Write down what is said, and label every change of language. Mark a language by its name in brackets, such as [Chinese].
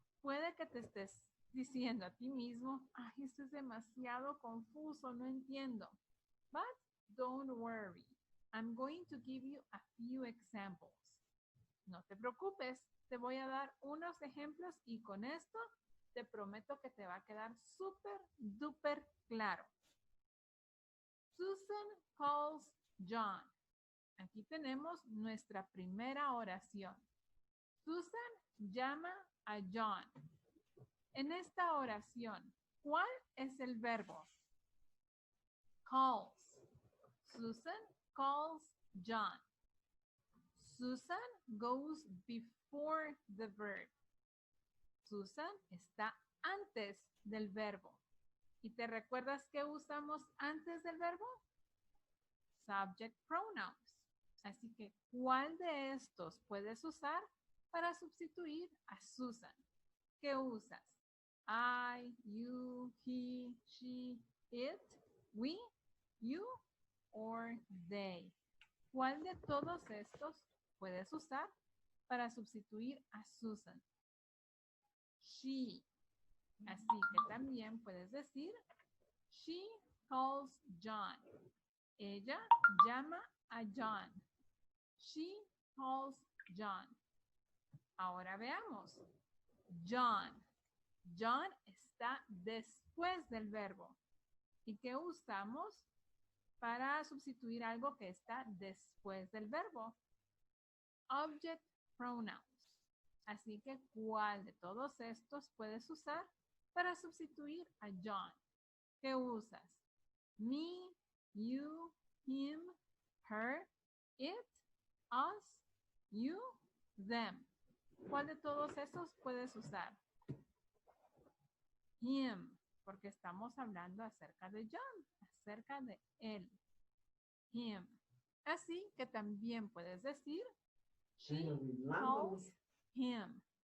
[Spanish] Puede que te estés diciendo a ti mismo, ay, esto es demasiado confuso, no entiendo. [English] But don't worry. I'm going to give you a few examples. [Spanish] No te preocupes, te voy a dar unos ejemplos y con esto te prometo que te va a quedar súper, duper claro. [English] Susan calls John. [Spanish] Aquí tenemos nuestra primera oración. Susan llama a John. En esta oración, ¿cuál es el verbo? [English] Calls. Susan calls John. Susan goes before the verb. [Spanish] Susan está antes del verbo. ¿Y te recuerdas qué usamos antes del verbo? [English] Subject pronouns. [Spanish] Así que, ¿cuál de estos puedes usar para sustituir a Susan? ¿Qué usas? [English] I, you, he, she, it, we, you, or they. [Spanish] ¿Cuál de todos estos puedes usar para sustituir a Susan? She. Así que también puedes decir, [English] she calls John. [Spanish] Ella llama a John. [English] She calls John. [Spanish] Ahora veamos. John. John está después del verbo. ¿Y qué usamos para sustituir algo que está después del verbo? [English] Object pronouns. [Spanish] Así que, ¿cuál de todos estos puedes usar para sustituir a John? ¿Qué usas? [English] Me, you, him, her, it, us, you, them. [Spanish] ¿Cuál de todos estos puedes usar? Him, porque estamos hablando acerca de John, acerca de él. Him. Así que también puedes decir, she calls him.